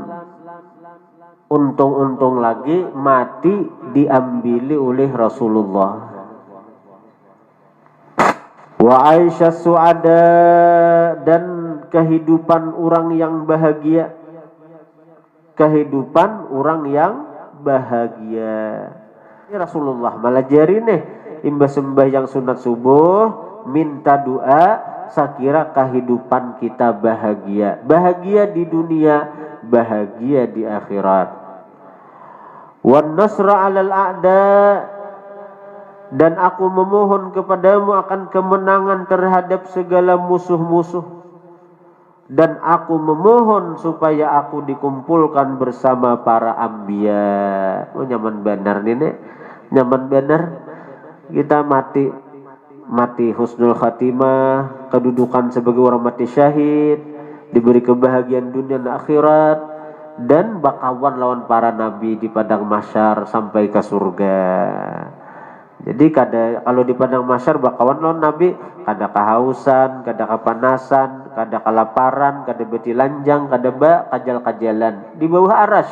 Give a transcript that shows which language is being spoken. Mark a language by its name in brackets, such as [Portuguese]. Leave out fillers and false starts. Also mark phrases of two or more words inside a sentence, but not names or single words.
[Indonesian] Untung-untung lagi mati diambili oleh Rasulullah. [Arabic] وعيش السعداء, [Indonesian] dan kehidupan orang yang bahagia. Kehidupan orang yang bahagia. [Banjar] Ini Rasulullah malajari nih imbas sembahyang sunat subuh minta doa sakira kehidupan kita bahagia. [Indonesian] Bahagia di dunia, bahagia di akhirat. [Arabic] والنصر على الأعداء, [Indonesian] dan aku memohon kepadamu akan kemenangan terhadap segala musuh-musuh, dan aku memohon supaya aku dikumpulkan bersama para anbiya. Oh, nyaman benar nih, Nek. Nyaman benar kita mati [Arabic] حسن الخاتمة, [Indonesian] kedudukan sebagai orang mati syahid, diberi kebahagiaan dunia dan akhirat, dan [Banjar] bakawan lawan [Indonesian] para nabi di padang mahsyar sampai ke surga. [Banjar] Jadi kalau di padang mahsyar bakawan lawan nabi, kada kehausan, kada kepanasan, kada kelaparan, kada beti lanjang, kada kajal-kajalan di bawah arasy.